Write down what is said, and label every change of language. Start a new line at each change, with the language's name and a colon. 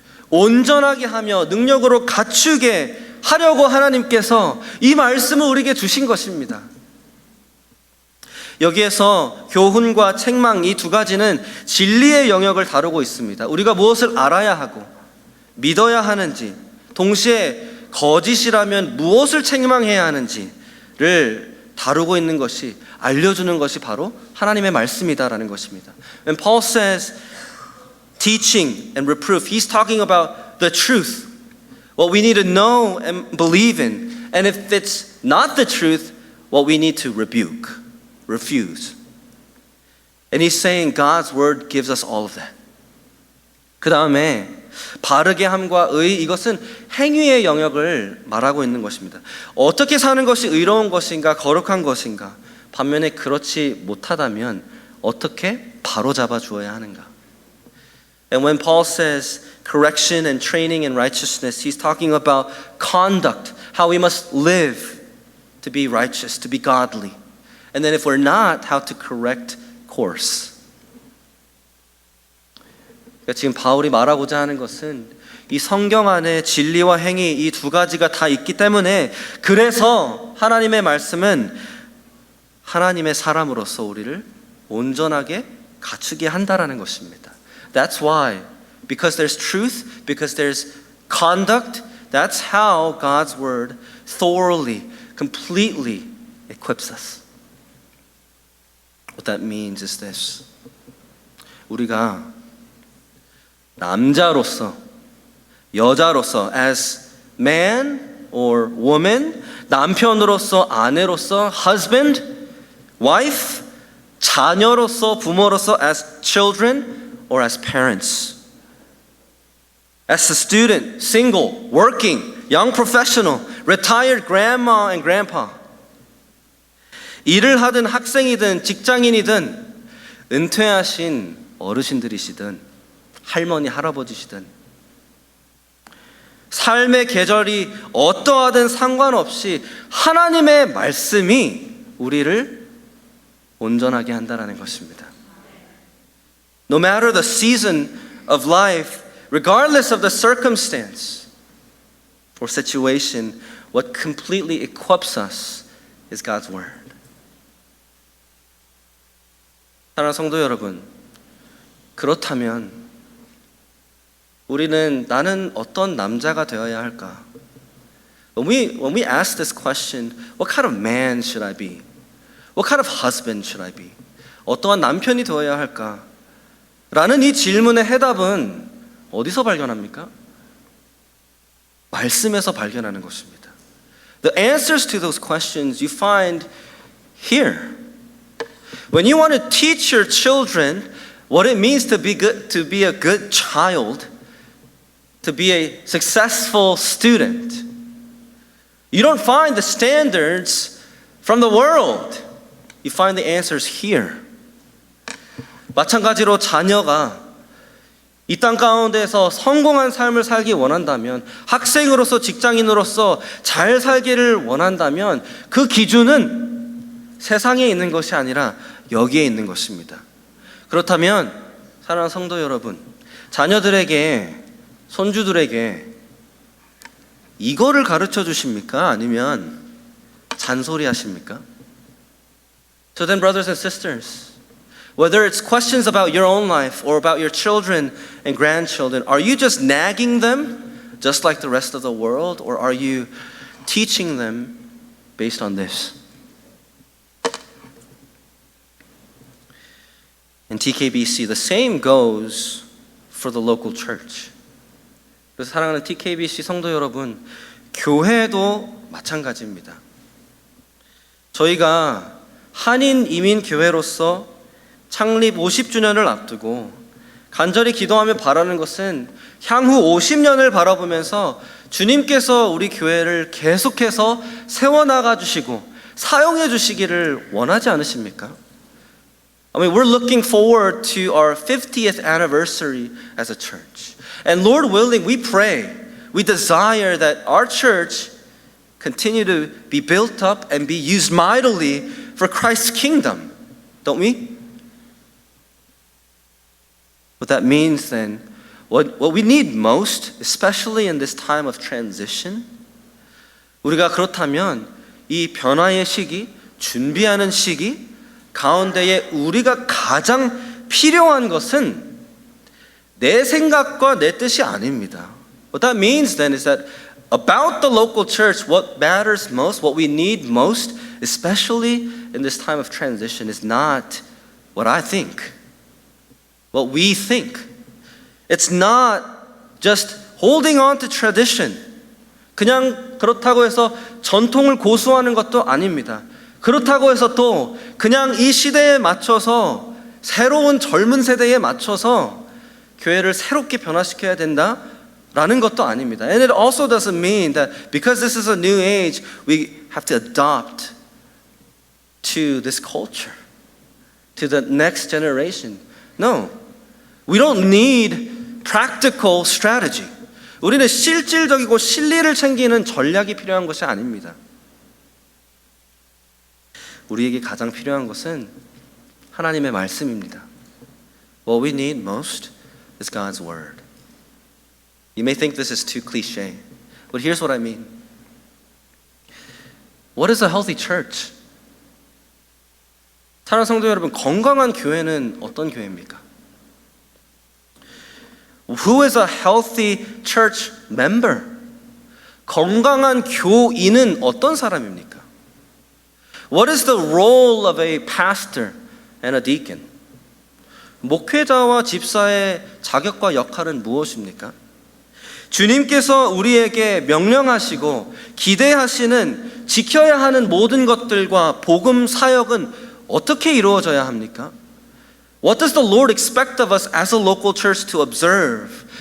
Korean: 온전하게 하며 능력으로 갖추게 하려고 하나님께서 이 말씀을 우리에게 주신 것입니다. 여기에서 교훈과 책망 이 두 가지는 진리의 영역을 다루고 있습니다. 우리가 무엇을 알아야 하고 믿어야 하는지, 동시에 거짓이라면 무엇을 책망해야 하는지를 다루고 있는 것이, 알려주는 것이 바로 하나님의 말씀이다라는 것입니다.
English: When Paul says teaching and reproof, he's talking about the truth, what we need to know and believe in. And if it's not the truth, what we need to rebuke, refuse. And he's saying God's word gives us all of that.
Korean: 그 다음에 바르게 함과 의, 이것은 행위의 영역을 말하고 있는 것입니다. 어떻게 사는 것이 의로운 것인가, 거룩한 것인가, 반면에 그렇지 못하다면 어떻게 바로잡아 주어야 하는가.
English: And when Paul says correction and training in righteousness, he's talking about conduct, how we must live to be righteous, to be godly. And then if we're not, how to correct course.
Korean: 그러니까 지금 바울이 말하고자 하는 것은 이 성경 안에 진리와 행위 이 두 가지가 다 있기 때문에, 그래서 하나님의 말씀은 하나님의 사람으로서 우리를 온전하게 갖추게 한다라는 것입니다.
English: That's why, because there's truth, because there's conduct, that's how God's word thoroughly, completely equips us. What that means is this.
Korean: 우리가 남자로서, 여자로서,
English: as man or woman,
Korean: 남편으로서, 아내로서,
English: husband, wife,
Korean: 자녀로서, 부모로서,
English: as children, or as parents, as a student, single, working, young professional, retired grandma and grandpa,
Korean: 일을 하든 학생이든 직장인이든 은퇴하신 어르신들이시든 할머니, 할아버지시든 삶의 계절이 어떠하든 상관없이 하나님의 말씀이 우리를 온전하게 한다는 것입니다.
English: No matter the season of life, regardless of the circumstance or situation, what completely equips us is God's word.
Korean: 사랑하는 성도 여러분, 그렇다면 우리는 나는 어떤 남자가 되어야 할까?
English: When we ask this question, what kind of man should I be? What kind of husband should I be?
Korean: 어떠한 남편이 되어야 할까? 라는 이 질문의 해답은 어디서 발견합니까? 말씀에서 발견하는 것입니다.
English: The answers to those questions you find here. When you want to teach your children what it means to be good, to be a good child, to be a successful student, you don't find the standards from the world. You find the answers here.
Korean: 마찬가지로 자녀가 이 땅 가운데서 성공한 삶을 살기 원한다면, 학생으로서 직장인으로서 잘 살기를 원한다면 그 기준은 세상에 있는 것이 아니라 여기에 있는 것입니다. 그렇다면 사랑하는 성도 여러분, 자녀들에게, 손주들에게 이거를 가르쳐 주십니까? 아니면 잔소리 하십니까?
English: So then, brothers and sisters, whether it's questions about your own life or about your children and grandchildren, are you just nagging them just like the rest of the world, or are you teaching them based on this? In TKBC, the same goes for the local church.
Korean: 그래서 사랑하는 TKBC 성도 여러분, 교회도 마찬가지입니다. 저희가 한인 이민 교회로서 창립 50주년을 앞두고 간절히 기도하며 바라는 것은 향후 50년을 바라보면서 주님께서 우리 교회를 계속해서 세워나가 주시고 사용해 주시기를 원하지 않으십니까?
English: I mean, we're looking forward to our 50th anniversary as a church. And Lord willing, we pray, we desire that our church continue to be built up and be used mightily for Christ's kingdom. Don't we? What that means then, what we need most, especially in this time of transition,
Korean: 우리가 그렇다면 이 변화의 시기, 준비하는 시기 가운데에 우리가 가장 필요한 것은 내 생각과 내 뜻이 아닙니다.
English: What that means then is that about the local church, what matters most, what we need most, especially in this time of transition, is not what I think, what we think. It's not just holding on to tradition.
Korean: 그냥 그렇다고 해서 전통을 고수하는 것도 아닙니다. 그렇다고 해서 또 그냥 이 시대에 맞춰서 새로운 젊은 세대에 맞춰서 교회를 새롭게 변화시켜야 된다라는 것도 아닙니다.
English: And it also doesn't mean that because this is a new age, we have to adopt to this culture, to the next generation. No, we don't need practical strategy.
Korean: 우리는 실질적이고 실리를 챙기는 전략이 필요한 것이 아닙니다. 우리에게 가장 필요한 것은 하나님의 말씀입니다.
English: What we need most is God's word. You may think this is too cliche, but here's what I mean. What is a healthy church?
Korean: 사랑하는 성도 여러분, 건강한 교회는 어떤 교회입니까?
English: Who is a healthy church member?
Korean: 건강한 교인은 어떤 사람입니까?
English: What is the role of a pastor and a deacon?
Korean: 목회자와 집사의 자격과 역할은 무엇입니까? 주님께서 우리에게 명령하시고 기대하시는 지켜야 하는 모든 것들과 복음 사역은 어떻게 이루어져야 합니까?
English: What does the Lord expect of us as a local church to observe?